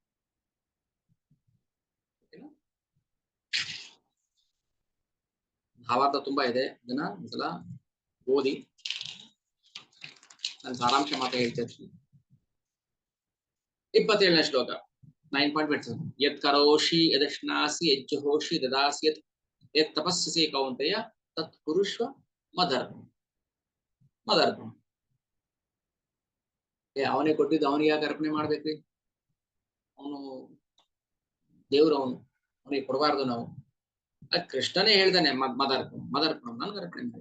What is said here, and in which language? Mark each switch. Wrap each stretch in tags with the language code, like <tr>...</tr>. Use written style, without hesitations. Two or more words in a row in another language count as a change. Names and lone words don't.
<kn>ಭಾವಾರ್ಥ ತುಂಬಾ ಇದೆ, ಅದನ್ನ ಒಂದ್ಸಲ ಓದಿ ನಾನು ಸಾರಾಂಶ ಮಾತ್ರ ಹೇಳ್ತಿರ್ತೀನಿ. 27ನೇ ಶ್ಲೋಕ 9.27.</kn> <sa>ಯತ್ ಕರೋಷಿ ಯದಶ್ನಾಸಿ ಯಜ್ಜುಹೋಷಿ ದದಾಸಿ ಯತ್ ತಪಸ್ಸಿ ಕೌಂತೆಯ ತತ್ ಕುರುಷ್ವ ಮದರ್ಪಣ.</sa> <kn>ಅವನೇ ಕೊಟ್ಟಿದ್ದು ಅವನಿಗೆ ಯಾಕೆ ಅರ್ಪಣೆ ಮಾಡ್ಬೇಕ್ರಿ? ಅವನು ದೇವ್ರು, ಅವನಿಗೆ ಕೊಡಬಾರ್ದು ನಾವು. ಕೃಷ್ಣನೇ ಹೇಳ್ದಾನೆ ಮದರ್ಪಣ ನನ್ಗೆ ಅರ್ಪಣೆ ಮಾಡಿ.</kn>